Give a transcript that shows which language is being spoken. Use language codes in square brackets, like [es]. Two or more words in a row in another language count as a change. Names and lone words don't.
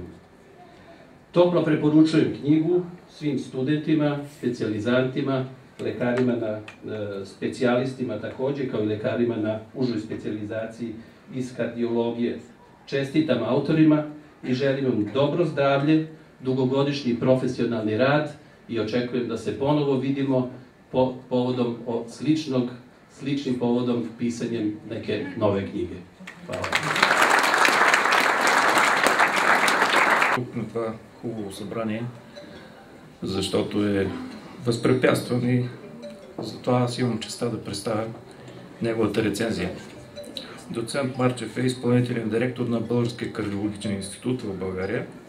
[sr] Toplo preporučujem knjigu svim studentima, specijalizantima, lekarima specijalistima takođe, kao i lekarima na užoj specijalizaciji iz kardiologije. Čestitam autorima i želim vam dobro zdravlje, dugogodišnji profesionalni rad i očekujem da se ponovo vidimo sličnim povodom pisanjem neke nove knjige. Hvala. [bg] Тук на това хубаво събрание, защото е възпрепятстван и затова аз имам честа да представя неговата рецензия. Доцент Марчев е изпълнителен директор на Българския кардиологичен институт в България.